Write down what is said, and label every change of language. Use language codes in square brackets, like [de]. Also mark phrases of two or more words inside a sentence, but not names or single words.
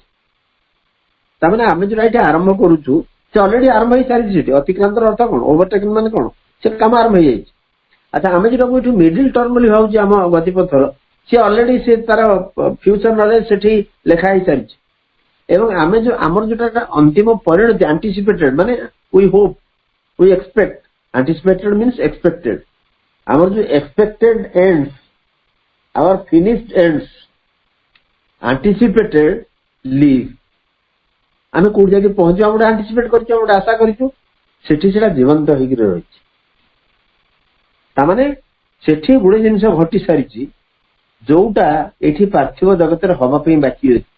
[or] ତାମାନେ ଆମେ ଯୋଉଟା ଏଠି ଆରମ୍ଭ କରୁଛୁ ସେ ଅଲରେଡି ଆରମ୍ଭ ହେଇସାରିଛି ସେଠି। ଅତିକ୍ରାନ୍ତର ଅର୍ଥ କଣ? ଓଭରଟେକିଂ ମାନେ କଣ? ସେ କାମ ଆରମ୍ଭ ହେଇଯାଇଛି। ଆଚ୍ଛା, ଆମେ ଯୋଉଟାକୁ ଏଠୁ [en] middle term [or] ବୋଲି ଭାବୁଛି ଆମ ଗତିପଥର, ସିଏ ଅଲରେଡି ସେ ତାର [en] future knowledge [or] ସେଠି ଲେଖା ହେଇସାରିଛି। ଏବଂ ଆମେ ଯୋଉ ଆମର ଯୋଉଟା ଅନ୍ତିମ ପରିଣତି ଆଣ୍ଟିସିପେଟେଡ, ମାନେ [en] we hope, we expect. anticipated means expected. [or] ଆମର ଯୋଉ [en] expected ends, our finished ends anticipated live. [or] ଆମେ କୋଉଠି ଯାଇକି ପହଞ୍ଚିବା ଗୋଟେ ଆଣ୍ଟିସିପେଟ କରିଛୁ, ଗୋଟେ ଆଶା କରିଛୁ, ସେଠି ସେଟା ଜୀବନ୍ତ ହେଇକି ରହିଛି। ତାମାନେ ସେଠି ଗୋଟେ ଜିନିଷ ଘଟି ସାରିଛି ଯୋଉଟା ଏଠି ପାର୍ଥିବ ଜଗତରେ ହବା ପାଇଁ ବାକି ଅଛି।